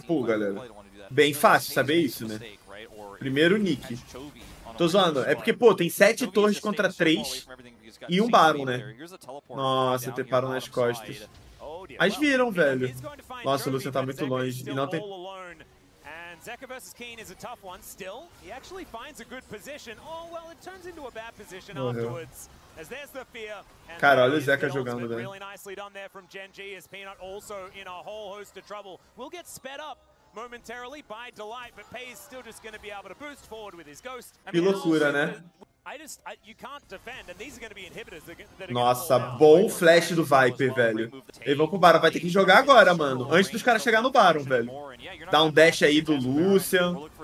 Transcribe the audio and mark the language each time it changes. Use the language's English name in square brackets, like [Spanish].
[Portuguese] Pô, galera. Bem fácil saber isso, né? Primeiro nick. Tô zoando. É porque, pô, tem 7 torres contra 3 e um Baron, né? Nossa, treparam nas costas. Mas viram, velho. Nossa, o Lucian tá muito longe. E não tem... [English] Zeca versus Keen is a tough one still. He actually finds a good position. Oh, well, it turns into a bad position afterwards. As there's the fear. [Portuguese] Cara, olha o Zeca jogando, velho. [English] Really nicely done there from GENG as Peanut also in a whole host of trouble. Will get sped up momentarily by Delight, but Pay's still just going to be able to boost forward with his Ghost. [Portuguese] Que loucura, né? [English] You can't defend, and these are going to be inhibitors that are [Portuguese] Nossa, bom flash do Viper, velho. Eles vão pro Baron, vai ter que jogar agora, mano. Antes dos caras chegarem no Baron, velho. Dá um dash aí do Lucian.